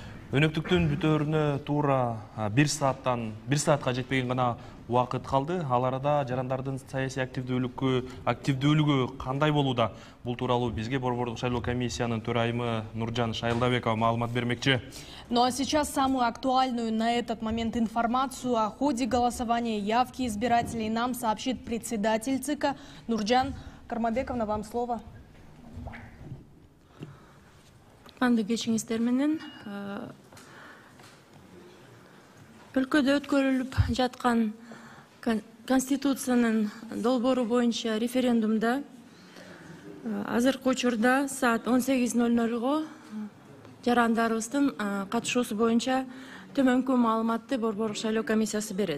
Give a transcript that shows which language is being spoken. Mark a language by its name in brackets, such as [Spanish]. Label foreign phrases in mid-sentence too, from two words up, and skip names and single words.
[Kyrgyz] Өнөктүктүн бүтөрүнө туура 1 саатка жетпеген гана убакыт калды. Ал арада жарандардын саясий активдүүлүгү кандай болууда? Бул тууралуу бизге Борбордук шайлоо комиссиянын төрайымы Нуржан Шайылдабекова маалымат бермекчи. [Russian] Ну а сейчас самую актуальную на этот момент информацию о ходе голосования и явки избирателей нам сообщит председатель ЦИКа Нуржан Кармабековна. Вам слово. [Kyrgyz] Кандуу кечиңиздер менен өлкөдө өткөрүлүп жаткан Конституциянын долбоору боюнча референдумда азыркы учурда саат 18:00 жарандарыбыздын катышуусу боюнча төмөнкү маалыматты Борбордук шайлоо комиссиясы берет.